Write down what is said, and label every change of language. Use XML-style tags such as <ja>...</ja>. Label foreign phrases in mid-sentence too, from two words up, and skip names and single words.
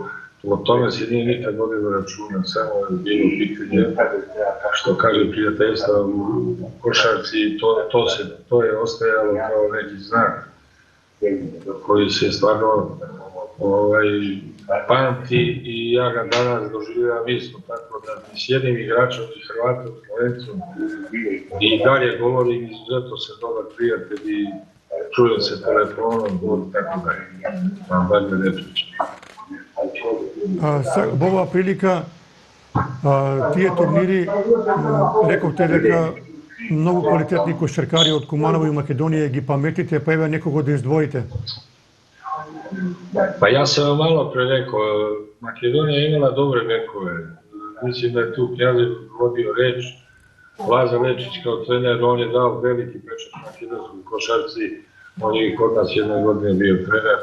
<sr>O tome se nije nikad vodilo računa, samo je bilo pitanje, što kaže prijateljstva u košarci, to je ostajalo kao neki znak koji se stvarno pamti i ja ga danas doživljavam isto, tako da ni s jednim igračom, ni Hrvatom, Slovencom i dalje govorim, izuzetno se dobar prijatelj i čujem se telefonom, tako da vam dalje ne pričam.</sr> <mk>Ова прилика, тие турнири, рековте дека многу квалитетни кошаркари од Куманово и Македонија ги паметите, па еве некого да издвоите.</mk> <sr>Pa ja sam vam malo pre rekao, Makedonija je imala dobre bekove. Mislim da je tu Knjazev vodio reč, Laza Lečić kao trener, on je dao veliki pečat makedonskoj košarci, on je i kod nas jedne godine bio trener.</sr>